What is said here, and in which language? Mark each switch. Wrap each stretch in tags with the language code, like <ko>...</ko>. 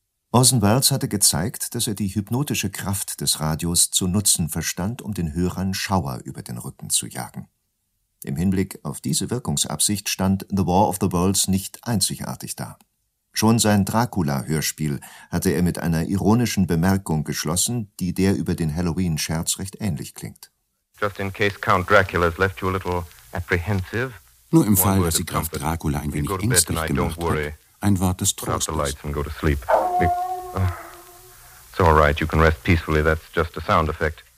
<de>Orson Welles hatte gezeigt, dass er die hypnotische Kraft des Radios zu nutzen verstand, um den Hörern Schauer über den Rücken zu jagen. Im Hinblick auf diese Wirkungsabsicht stand The War of the Worlds nicht einzigartig da. Schon sein Dracula-Hörspiel hatte er mit einer ironischen Bemerkung geschlossen, die der über den Halloween-Scherz recht ähnlich klingt.</de> <en>Just in case Count Dracula's left you a little apprehensive.</en> <de>Nur im Fall, dass sie Graf Dracula ein wenig ängstlich gemacht hat, ein Wort des Trostes.</de> <en>It's all right, you can rest peacefully, that's just a sound effect.</en>